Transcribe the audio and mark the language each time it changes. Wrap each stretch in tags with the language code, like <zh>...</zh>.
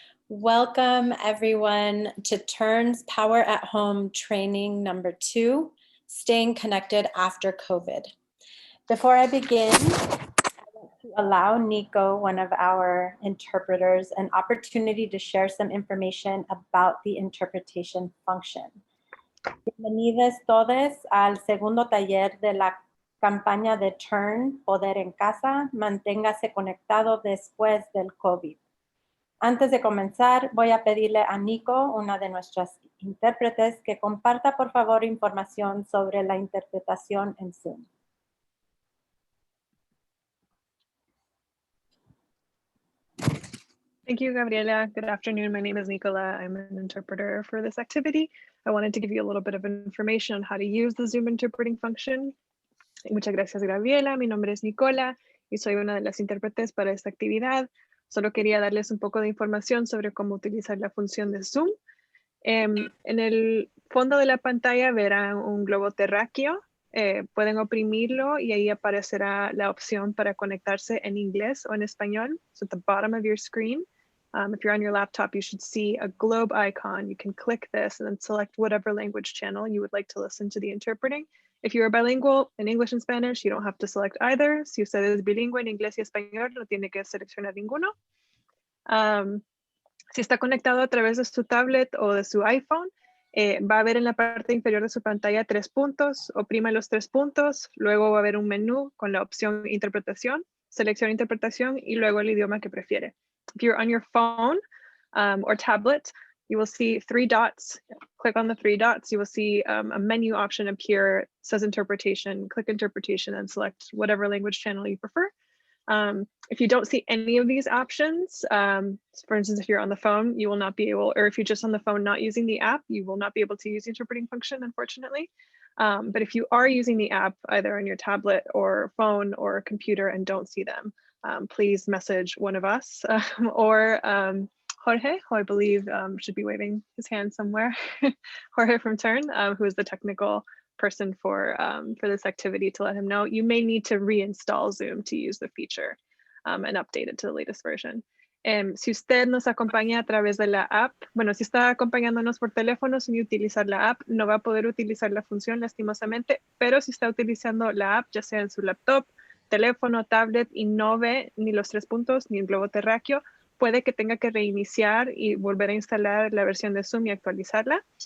<en>Welcome everyone to Turns Power at Home training number 2, staying connected after COVID. Before I begin, I want to allow Nico, one of our interpreters, an opportunity to share some information about the interpretation function.</en> <es>Bienvenidos todos al segundo taller de la campaña de Turn, Poder en Casa, manténgase conectado después del COVID. Antes de comenzar, voy a pedirle a Nico, una de nuestras intérpretes, que comparta por favor información sobre la interpretación en Zoom.</es> <en>Thank you, Gabriela. Good afternoon. My name is Nicola. I'm an interpreter for this activity. I wanted to give you a little bit of information on how to use the Zoom interpreting function.</en> <es>Muchas gracias, Gabriela. Mi nombre es Nicola y soy una de las intérpretes para esta actividad. Solo quería darles un poco de información sobre cómo utilizar la función de Zoom. En el fondo de la pantalla verán un globo terráqueo. Pueden oprimirlo y ahí aparecerá la opción para conectarse en inglés o en español.</es> <en>So at the bottom of your screen, if you're on your laptop, you should see a globe icon. You can click this and then select whatever language channel you would like to listen to the interpreting. If you're bilingual in English and Spanish, you don't have to select either.</en> <es>Si usted es bilingüe en inglés y español, no tiene que seleccionar ninguno. Si está conectado a través de su tablet o de su iPhone, va a ver en la parte inferior de su pantalla 3 puntos, oprima los 3 puntos, luego va a haber un menú con la opción interpretación, selecciona interpretación y luego el idioma que prefiere.</es> <en>If you're on your phone or tablet, you will see 3 dots. Click on the 3 dots. You will see a menu option appear. It says interpretation. Click interpretation and select whatever language channel you prefer. If you don't see any of these options, for instance, if you're on the phone, you will not be able, or if you're just on the phone not using the app, you will not be able to use the interpreting function, unfortunately. But if you are using the app, either on your tablet or phone or computer and don't see them, please message one of us or Jorge, who I believe should be waving his hand somewhere. Jorge from Turn, who is the technical person for this activity, to let him know. You may need to reinstall Zoom to use the feature and update it to the latest version.</en> <es>Si usted nos acompaña a través de la app, bueno, si está acompañándonos por teléfono sin utilizar la app, no va a poder utilizar la función lastimosamente, pero si está utilizando la app, ya sea en su laptop, teléfono, tablet y no ve ni los 3 puntos ni el globo terráqueo, puede que tenga que reiniciar y volver a instalar la versión de Zoom y actualizarla.</es>